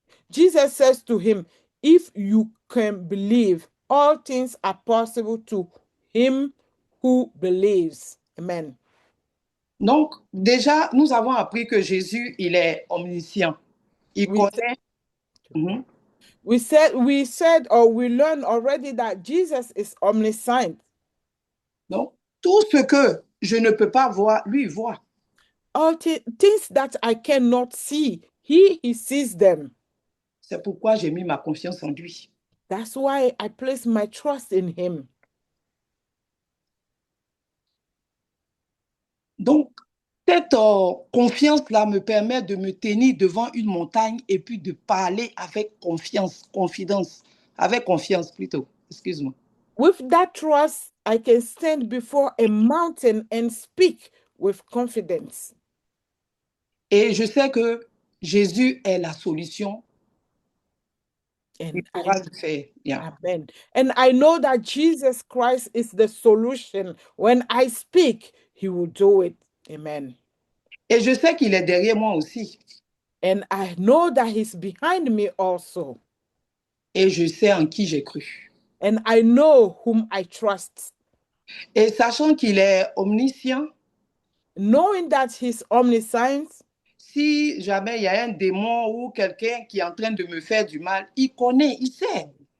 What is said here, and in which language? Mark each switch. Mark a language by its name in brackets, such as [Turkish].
[English] Jesus says to him, if you can believe, all things are possible to him who believes. Amen. [French] Donc, déjà, nous avons appris que Jésus, il est omniscient. Il connaît. [English] We said, or we learned already that Jesus is omniscient. [French] Donc, tout ce que je ne peux pas voir, lui voit. [English] All things that I cannot see, he sees them. [French] C'est pourquoi j'ai mis ma confiance en lui. [English] That's why I place my trust in him. [French] Donc, cette confiance-là me permet de me tenir devant une montagne et puis de parler avec confidence, avec confiance plutôt, excuse-moi. [English] With that trust, I can stand before a mountain and speak with confidence. [French] Et je sais que Jésus est la solution. Il pourra le faire. Yeah. Amen. [English] And I know that Jesus Christ is the solution. When I speak, he will do it. Amen. [French] Et je sais qu'il est derrière moi aussi. [English] And I know that he's behind me also. [French] Et je sais en qui j'ai cru. [English] And I know whom I trust. [French] Et sachant qu'il est omniscient, [English] knowing that he's omniscient, [French] si jamais il y a un démon ou quelqu'un qui est en train de me faire du mal, il connaît, il sait.